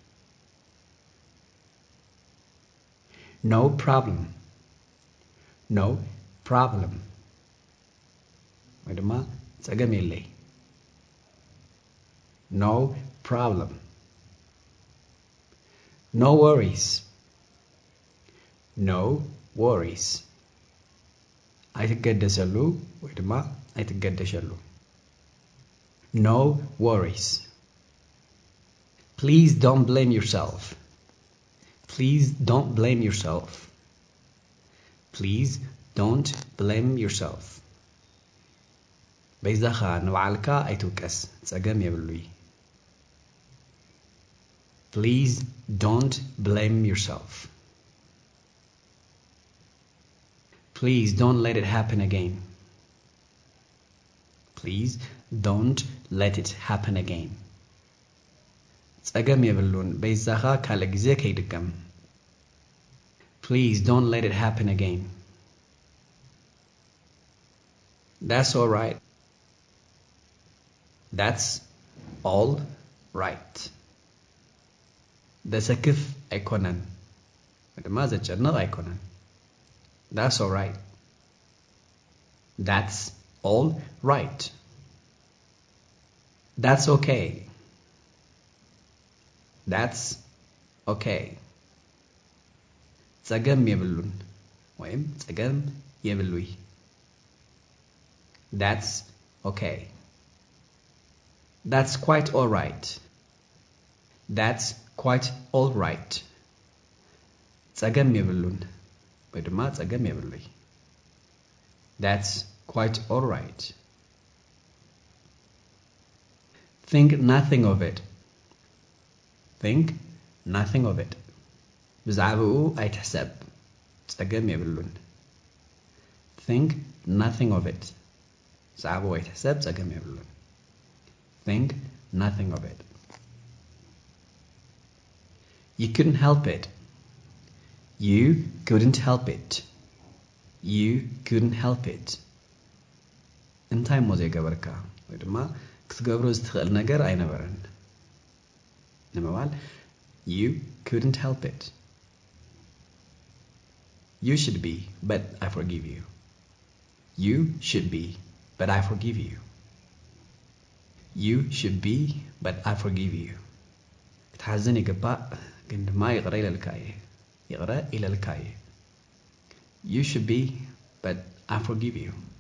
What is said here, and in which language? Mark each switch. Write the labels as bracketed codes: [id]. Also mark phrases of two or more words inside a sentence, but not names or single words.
[en] No problem. No problem. [ti] ወይ ድማ ፀገም የለይ [en] No problem. No worries. No worries. [ti] አይትገደሰሉ ወይ ድማ አይትገደሸሉ [en] No worries. Please don't blame yourself. Please don't blame yourself. Please don't blame yourself. [ti] በይዛኻ ንባዕልካ ኣይትውቀስ ፀገም የብሉይ [en] Please don't blame yourself. Please don't let it happen again. Please don't let it happen again. [ti] ፀገም የብሉን በይዛኻ ካለ ጊዜ ከይድገም [en] Please don't let it happen again. That's all right. That's all right. [ti] ዘሰክፍ ኣይኮነን ድማ ዘጨንቕ ኣይኮነን [en] That's all right. That's all right. That's okay. That's okay. [ti] ፀገም የብሉን ወይም ፀገም የብሉይ [en] That's okay. That's quite all right. That's quite all right. [ti] ፀገም የብሉን ወይ ድማ ፀገም የብሉይ [en] That's quite all right. Think nothing of it. Think nothing of it. [ti] ብዛዕባኡ ኣይትሕሰብ ፀገም የብሉን [en] Think nothing of it. [ti] ብዛዕባኡ ኣይትሕሰብ ፀገም የብሉን [en] Think nothing of it. You couldn't help it. You couldn't help it. You couldn't help it. [ti] እንታይ ሞ ዘይገበርካ ወይ ድማ ክትገብሮ ዝትኽእል ነገር ኣይነበረን ንምባል [en] You couldn't help it. You should be, but I forgive you. You should be, but I forgive you. You should be, but I forgive you. [ti] ክትሓዝን ይግባእ ግን ድማ ይቕረ ኢለልካየ ይቕረ ኢለልካየ [en] You should be, but I forgive you.